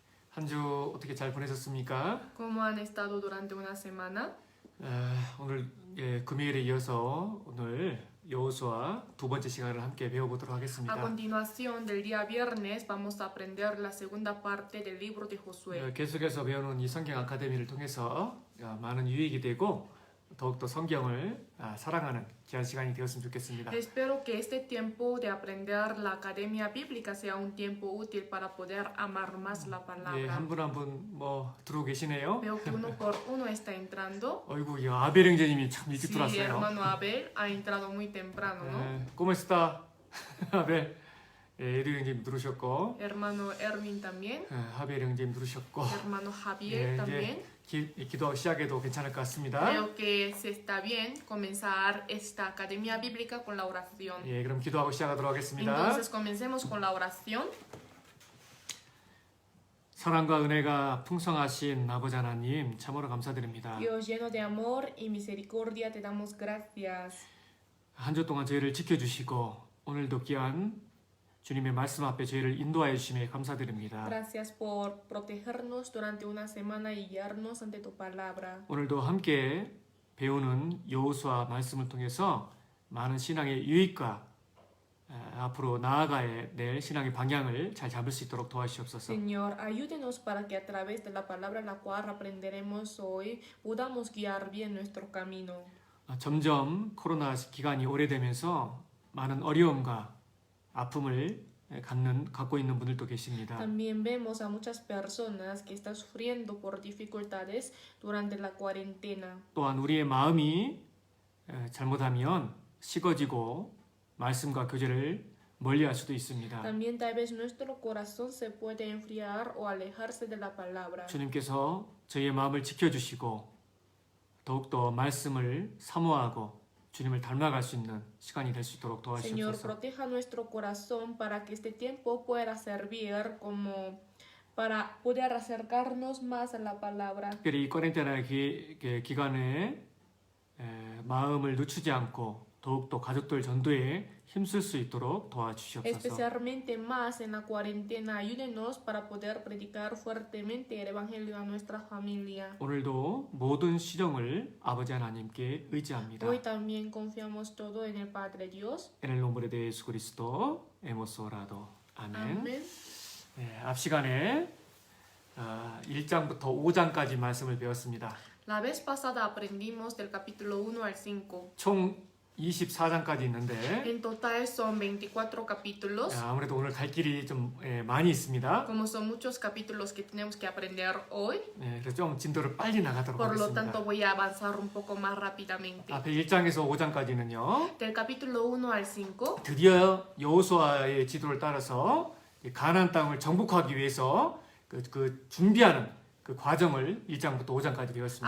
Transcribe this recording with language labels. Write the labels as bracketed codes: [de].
[ko] 한 주 어떻게 잘 보내셨습니까? [es] ¿Cómo han estado durante una semana? [ko] 오늘 금요일에 이어서 오늘 여호수아 두 번째 시간을 함께 배워보도록 [es] A [ko] 하겠습니다. [es] continuación del día viernes vamos a aprender la segunda parte del libro de Josué. [ko] 계속해서 배우는 이 성경 아카데미를 통해서 많은 유익이 되고 더욱더 성경을 사랑하는 귀한 시간이 되었으면 좋겠습니다. [es] Espero que este tiempo de aprender la academia bíblica sea un tiempo útil para poder amar más la palabra. [ko] 한 분 한 분 뭐 들어오고 계시네요. [es] Veo que uno por uno está entrando. [ko] 어이구, 아벨 형제님이 참 일찍 [es] Sí, [ko] 들어왔어요. [es] hermano Abel ha entrado muy temprano, ¿no? ¿Cómo está? 아벨. [ko] 에리 형제님 들어오셨고, [es] Hermano Erwin también. [ko] 하벨 형제님 들어오셨고, [es] Hermano Javier también. [ko] 기도 시작해도 괜찮을 것 같습니다. [es] Creo que se está bien comenzar esta academia bíblica con la oración. [ko] 그럼 기도하고 시작하도록 하겠습니다. [es] Entonces comencemos con la oración. [ko] 사랑과 은혜가 풍성하신 아버지 하나님 참으로 감사드립니다. [es] Dios lleno de amor y misericordia te damos gracias. [ko] 한 주 동안 저희를 지켜주시고 오늘도 귀한 주님의 말씀 앞에 저희를 인도하여 주심에 감사드립니다. [es] Gracias por protegernos durante una semana y guiarnos ante tu palabra. [ko] 오늘도 함께 배우는 여호수아 말씀을 통해서 많은 신앙의 유익과 앞으로 나아가야 될 신앙의 방향을 잘 잡을 수 있도록 도와주시옵소서. [es] Señor, ayúdenos para que a través de la palabra la cual aprenderemos hoy podamos guiar bien nuestro camino. [ko] 점점 코로나 기간이 오래되면서 많은 어려움과 아픔을 갖고 있는 분들도 계십니다. [es] También vemos a muchas personas que están sufriendo por dificultades durante la cuarentena. [ko] 또한 우리의 마음이 잘못하면 식어지고 말씀과 교제를 멀리할 수도 있습니다. [es] También tal vez nuestro corazón se puede enfriar o alejarse de la palabra. [ko] 주님께서 저희의 마음을 지켜주시고 더욱더 말씀을 사모하고 주님을 닮아갈 수 있는 시간이 될 수 있도록 [es] Señor, [ko] 도와주시옵소서. [es] proteja nuestro corazón para que este tiempo pueda servir como para poder acercarnos más a la palabra. [ko] 특별히 이 코렌티나 기간에 마음을 늦추지 않고 더욱더 가족들 전도에 힘쓸 수 있도록 도와주시옵소서. [es] Especialmente más en la cuarentena, ayúdenos para poder predicar fuertemente el evangelio a nuestra familia. [ko] 오늘도 모든 시정을 아버지 하나님께 의지합니다. [es] Hoy también confiamos todo en el Padre Dios. En el nombre de 예수 그리스도 hemos orado. [ko] 아멘. [es] Amén. [ko] 앞 시간에 1장부터 5장까지 말씀을 배웠습니다. [es] La vez pasada aprendimos del capítulo 1 al 5. [ko] 총 24장까지 있는데 [es] En total son 24 capítulos. [ko] 아무래도 오늘 갈 길이 좀 많이 있습니다. [es] Como son muchos capítulos que tenemos que aprender hoy, [ko] 그래서 좀 진도를 빨리 나가도록 [es] por lo [ko] 하겠습니다. [es] tanto voy a avanzar un poco más rápidamente. [ko] 앞에 1장에서 5장까지는요. [es] Del capítulo 1 al 5, [ko] 드디어 여호수아의 지도를 따라서 가나안 땅을 정복하기 위해서 그 준비하는 그 과정을 1장부터 5장까지 되었습니다.